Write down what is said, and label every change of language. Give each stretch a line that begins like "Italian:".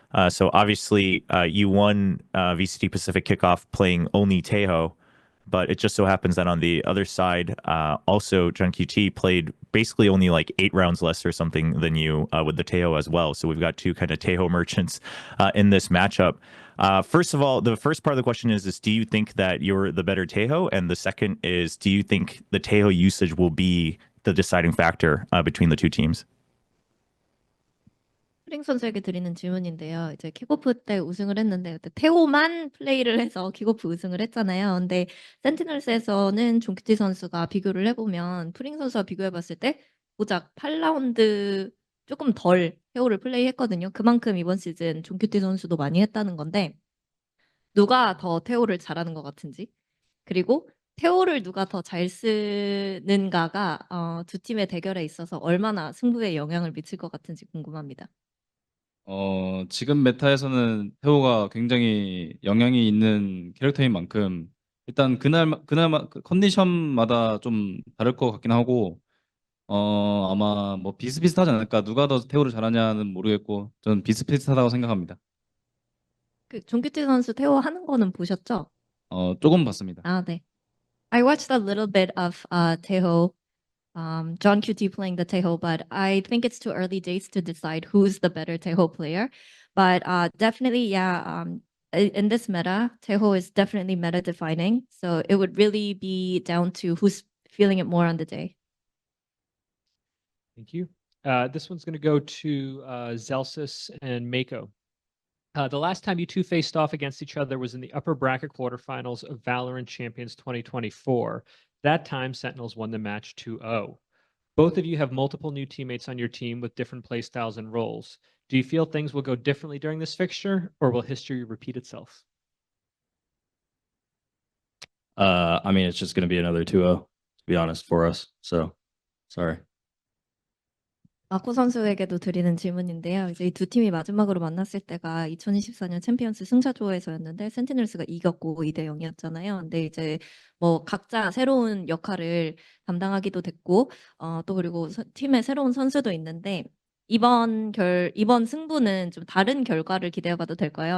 English: So obviously you won VCT Pacific kickoff playing only Taeho, but it just so happens that on the other side, also Jun QT played basically only like 8 rounds less or something than you with the Taeho as well. So we've got two kind of Taeho merchants in this matchup. First of all, the first part of the question is do you think that you're the better Taeho? And the second is, do you think the Taeho usage will be the deciding factor between the two teams?
Korean: 프링 선수에게 드리는 질문인데요. 이제 킥오프 때 우승을 했는데 그때 태호만 플레이를 해서 킥오프 우승을 했잖아요. 근데 센티널스에서는 종키티 선수가 비교를 해보면 프링 선수와 비교해봤을 때 고작 8라운드 조금 덜 태호를 플레이했거든요. 그만큼 이번 시즌 종키티 선수도 많이 했다는 건데 누가 더 태호를 잘하는 것 같은지 그리고 태호를 누가 더 잘 쓰는가가 두 팀의 대결에 있어서 얼마나 승부에 영향을 미칠 것 같은지 궁금합니다. 지금 메타에서는 태호가 굉장히 영향이 있는 캐릭터인 만큼 일단 그날 그 컨디션마다 좀 다를 것 같긴 하고 아마 뭐 비슷비슷하지 않을까. 누가 더 태호를 잘하냐는 모르겠고 저는 비슷비슷하다고 생각합니다. 그 종규태 선수 태호 하는 거는 보셨죠? 조금 봤습니다. 아, 네.
English: I watched a little bit of Taeho, John QT playing the Taeho, but I think it's too early days to decide who's the better Taeho player. But definitely, yeah, in this meta, Taeho is definitely meta defining. So it would really be down to who's feeling it more on the day. Thank you. This one's going to go to Zellsis and Mako. The last time you two faced off against each other was in the upper bracket quarterfinals of VALORANT Champions 2024. That time, Sentinels won the match 2-0. Both of you have multiple new teammates on your team with different playstyles and roles. Do you feel things will go differently during this fixture, or will history repeat itself? I mean, it's just going to be another 2-0, to be honest, for us. So, sorry.
Korean: 마코 선수에게도 드리는 질문인데요. 이제 이 두 팀이 마지막으로 만났을 때가 2024년 챔피언스 승자조에서였는데 센티널스가 이겼고 2대 0이었잖아요. 근데 이제 뭐 각자 새로운 역할을 담당하기도 됐고 또 그리고 팀에 새로운 선수도 있는데 이번 승부는 좀 다른 결과를 기대해봐도 될까요?